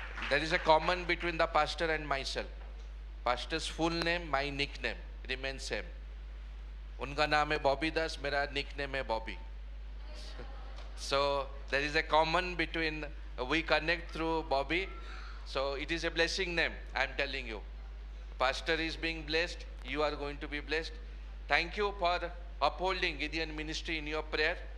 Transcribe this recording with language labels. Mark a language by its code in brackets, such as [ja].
[en] There is a common between the pastor and myself. Pastor's full name, my nickname remains same. [hi] उनका नाम है बॉबी दास, मेरा nickname है Bobby. [en] So there is a common between, we connect through Bobby. So it is a blessing name, I am telling you. Pastor is being blessed, you are going to be blessed. Thank you for upholding Gideon ministry in your prayer.